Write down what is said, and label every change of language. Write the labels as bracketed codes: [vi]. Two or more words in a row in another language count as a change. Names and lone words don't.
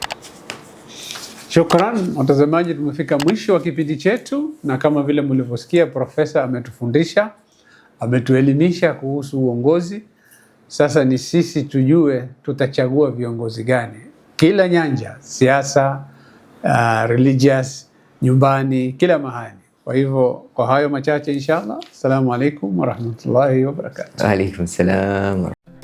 [sw] Shukran watazamaji, tumefika mwisho wa kipindi chetu, na kama vile mlivyosikia profesa ametufundisha, ametuelimisha kuhusu uongozi. Sasa ni sisi tujue tutachagua viongozi gani, kila nyanja, siasa, religious, nyumbani, kila mahali. Kwa hivyo kwa hayo machache inshallah, [ar] السلام عليكم ورحمة الله وبركاته. وعليكم السلام.